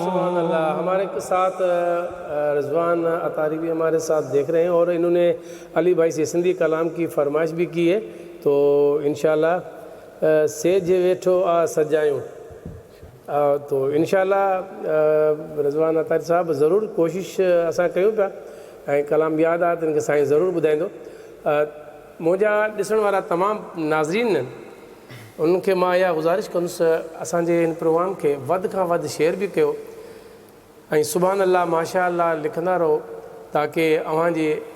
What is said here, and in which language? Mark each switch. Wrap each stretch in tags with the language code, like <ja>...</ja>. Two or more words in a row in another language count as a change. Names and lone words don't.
<ur>سبحان اللہ. ہمارے ساتھ رضوان اطاری بھی ہمارے ساتھ دیکھ رہے ہیں اور انہوں نے علی بھائی سے سندھی کلام کی فرمائش بھی کی ہے تو انشاءاللہ</ur> <sd>سیج ویٹھو آ سجائیوں تو انشاءاللہ رضوان اطاری صاحب ضرور کوشش اساں کیوں پیا ऐं कलाम यादि आहे त हिनखे साईं ज़रूरु ॿुधाईंदो मुंहिंजा ॾिसण वारा तमामु नाज़रीन आहिनि उन्हनि खे मां इहा गुज़ारिश कंदुसि असांजे हिन प्रोग्राम खे वधि खां वधि शेयर बि कयो ऐं</sd> <ar>سبحان الله ما شاء الله</ar> <sd>लिखंदा रहो ताकी अव्हांजे</sd>